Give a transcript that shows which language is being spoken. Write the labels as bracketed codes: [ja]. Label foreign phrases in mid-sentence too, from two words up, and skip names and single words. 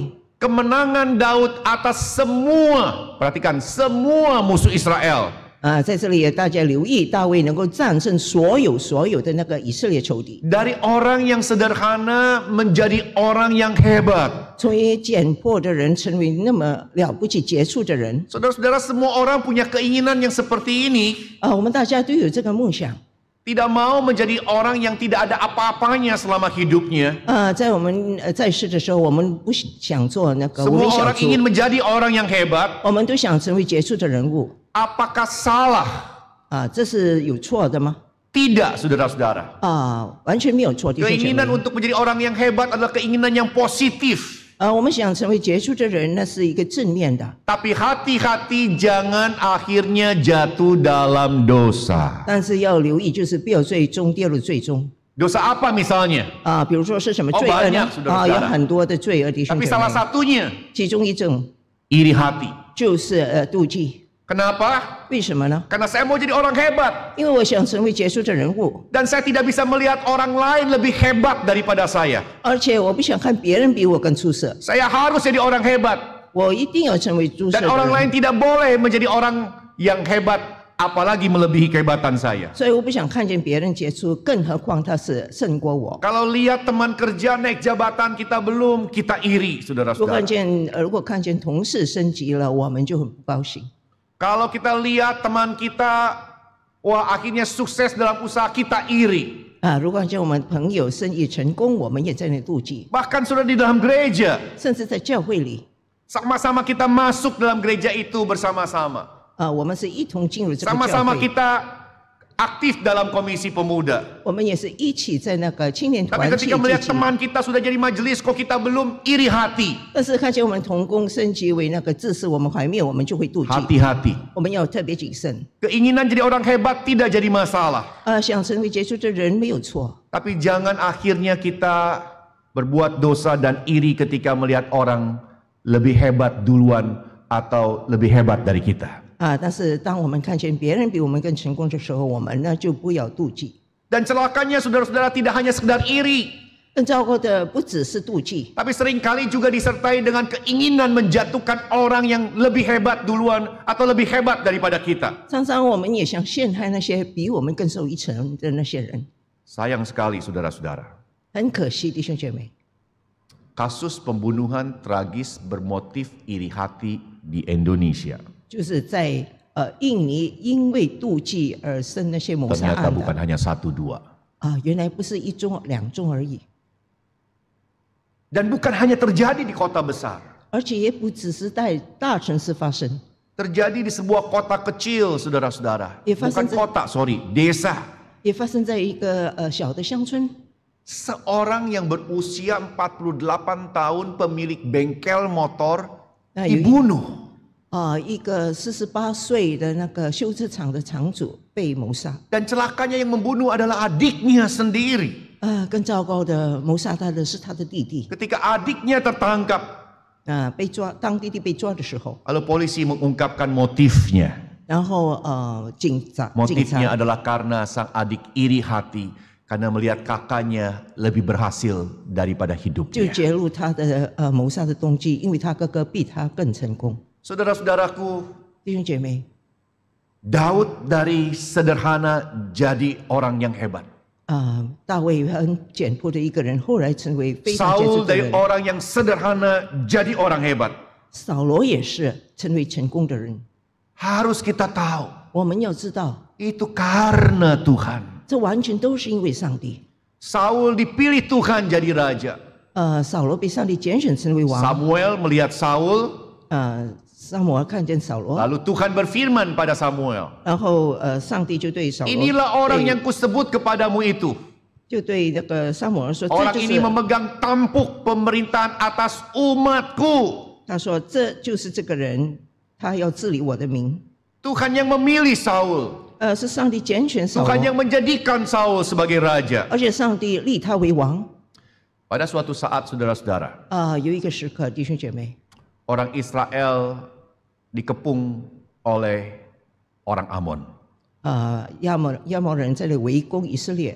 [id] Kemenangan Daud atas semua, perhatikan, semua musuh Israel. [zh] 在这里大家留意，大卫能够战胜所有的那个以色列仇敌， [id] Dari orang yang sederhana menjadi orang yang hebat. [zh] 从一简朴的人成为那么了不起杰出的人。 [id] Saudara-saudara, semua orang punya keinginan yang seperti ini. [zh] 我们大家都有这个梦想。 [id] tidak mau menjadi orang yang tidak ada apa-apanya selama hidupnya. [zh] 在我们在世的时候，我们不想做那个无 [id] Semua [zh] 名小 [id] orang [zh] 卒， [id] ingin menjadi orang yang hebat. [zh] 我们都想成为杰出的人物 [id] Apakah salah? [zh] 这是有错的吗？ [id] Tidak, saudara-saudara. [zh] 完全没有错，弟兄姐妹。 [id] Keinginan untuk menjadi orang yang hebat adalah keinginan yang positif. [zh] 我们想成为杰出的人，那是一个正面的。 [id] Tapi hati-hati jangan akhirnya jatuh dalam dosa. [zh] 但是要留意，就是不要最终跌入最终。 [id] Dosa apa misalnya? [zh] 比如说是什么罪恶呢？ [id] banyak, saudara-saudara. [zh] 有很多的罪恶，弟兄 [id] Tapi [zh] 姐 [id] salah [zh] 妹。 [id] satunya [zh] 其中一种 [id] iri hati. [zh] 就是妒忌。 [id] Kenapa? [zh] 为什么呢？ [id] Karena saya mau jadi orang hebat. [zh] 因为我想成为杰出的人物， [id] Dan saya tidak bisa melihat orang lain lebih hebat daripada saya. [zh] 而且我不想看别人比我更出色， [id] Saya harus jadi orang hebat. [zh] 我一定要成为出色 [id] Dan [zh] 的 [id] orang [zh] 人。 [id] lain tidak boleh menjadi orang yang hebat, apalagi melebihi kehebatan saya. [zh] 所以我不想看见别人杰出，更何况他是胜过我。 [id] Kalau lihat teman kerja naik jabatan kita belum, kita iri, [zh] 如果 [id] saudara-saudara. [zh] 看见同事升级了，我们就很不高兴。 [id] Kalau kita lihat teman kita, wah akhirnya sukses dalam usaha, kita iri. [zh] 如果看见我们朋友生意成功，我们也在那妒忌， [id] Bahkan sudah di dalam gereja, [zh] 甚至在教会里， [id] sama-sama kita masuk dalam gereja itu bersama-sama. [zh] 我们是一同进入这个教 [id] Sama-sama [zh] 会， [id] kita aktif dalam komisi pemuda. [zh] 我们也是一起在那个青年 [id] Tapi [zh] 团契 [id] ketika melihat [zh] 自己。 [id] teman kita sudah jadi majelis, kok kita belum, iri hati. [zh] 但是看见我们同工升级为那个自视我们怀灭，我们就会妒忌。 [id] Hati-hati. [zh] 我们要特别谨慎。 [id] Keinginan jadi orang hebat tidak jadi masalah. [zh] 想成为杰出的人没有错， [id] Tapi jangan akhirnya kita berbuat dosa dan iri ketika melihat orang lebih hebat duluan atau lebih hebat dari kita. [zh] 但是当我们看见别人比我们更成功的时候，我们呢就不要妒忌。 [id] Dan celakanya saudara-saudara tidak hanya sekedar iri, [zh] 更糟糕的不只是妒忌， [id] tapi seringkali juga disertai dengan keinginan menjatuhkan orang yang lebih hebat duluan atau lebih hebat daripada kita. [zh] 常常我们也想陷害那些比我们更受一层的那些人。 [id] Sayang sekali saudara-saudara. [zh] 很可惜，弟兄姐妹， [id] Kasus pembunuhan tragis bermotif iri hati di Indonesia. [zh] 就是在印尼因为妒忌而生那些谋杀 [id] Ternyata [zh] 案 [id] bukan [zh] 的 [id] hanya 1-2. [zh] 原来不是一宗两宗而已， [id] Dan bukan hanya terjadi di kota besar. [zh] 而且也不只是在大城市发生， [id] Terjadi di sebuah kota kecil, saudara-saudara. Ya, Bukan Fasan, kota, sorry, desa. [zh] 也发生在一个小的乡村。 [id] Seorang yang berusia 48 tahun, pemilik bengkel motor, Nah, yuk. dibunuh. [zh] 一个48岁的那个修车厂的厂主被谋杀。 [id] Dan celakanya yang membunuh adalah adiknya sendiri. [zh] 更糟糕的，谋杀他的是他的弟弟。 [id] Ketika adiknya tertangkap, [zh] 被抓，当弟弟被抓的时候， [id] lalu polisi mengungkapkan motifnya. [zh] 然后警察 [id] Motifnya adalah karena sang adik iri hati karena melihat kakaknya lebih berhasil daripada [zh] 就 [id] hidupnya. [zh] 揭露他的谋杀的动机，因为他哥哥比他更成功。 [id] Saudara-saudaraku, [zh] 弟兄姐妹， [id] Daud dari sederhana jadi orang yang hebat. [zh] 大卫很简朴的一个人，后来成为非常杰出 [id] Saul [zh] 的 [id] dari [zh] 人。 [id] orang yang sederhana jadi orang hebat. [zh] 扫罗也是成为成功的人。 [id] Harus kita tahu, [zh] 我们要知道， [id] itu karena Tuhan. [zh] 这完全都是因为上帝。 [id] Saul dipilih Tuhan jadi raja. [zh] 扫罗被上帝拣选成为王。 [id] Samuel melihat Saul, [zh] 撒母耳看见扫罗， [id] lalu Tuhan berfirman pada Samuel, [zh] 然后上帝就对扫罗， [id] inilah orang yang kusebut kepadamu itu. [zh] 就对那个撒母耳说， [id] Orang [zh] 这就 [id] ini [zh] 是 [id] memegang tampuk pemerintahan atas umatku. [zh] 他说这就是这个人，他要治理我的民。 [id] Tuhan yang memilih Saul. [zh] 是上帝拣选扫 [id] Tuhan yang [zh] 罗， [id] menjadikan Saul sebagai raja. [zh] 而且上帝立他为王。 [id] Pada suatu saat saudara-saudara, [zh] 有一个时刻，弟兄姐妹， [id] orang Israel dikepung oleh orang Amon. [zh] 亚摩人在那里围攻以色列，